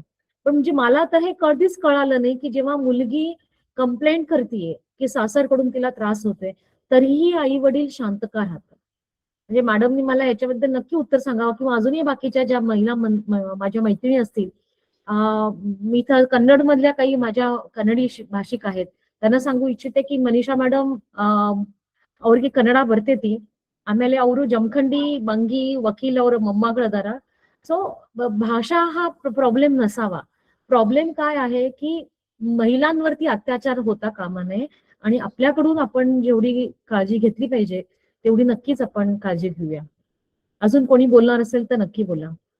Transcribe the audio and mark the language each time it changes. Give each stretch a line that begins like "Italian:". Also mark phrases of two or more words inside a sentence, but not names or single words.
Marathi: पण म्हणजे मला तर हे कधीच कळालं नाही की जेव्हा मुलगी कंप्लेंट करतेय की सासरकडून तिला त्रास होतोय तरीही आई वडील शांत का राहतात. म्हणजे मॅडमनी मला याच्याबद्दल नक्की उत्तर सांगावं किंवा अजूनही बाकीच्या ज्या महिला माझ्या मैत्रिणी असतील मी तर कन्नड मधल्या काही माझ्या कन्नडी भाषिक आहेत त्यांना सांगू इच्छिते की मनीषा मॅडम
Kannada: ಅವ್ರಿಗೆ ಕನ್ನಡ ಬರ್ತೈತಿ ಆಮೇಲೆ ಅವರು ಜಮಖಂಡಿ ಬಂಗಿ ವಕೀಲ್ ಅವರ ಮೊಮ್ಮಗಳದಾರ.
Marathi: सो भाषा हा प्रॉब्लेम नसावा. प्रॉब्लेम काय आहे की महिलांवरती अत्याचार होता कामा नये आणि आपल्याकडून आपण जेवढी काळजी घेतली पाहिजे तेवढी नक्कीच आपण काळजी घेऊया. अजून कोणी बोलणार असेल तर नक्की बोला.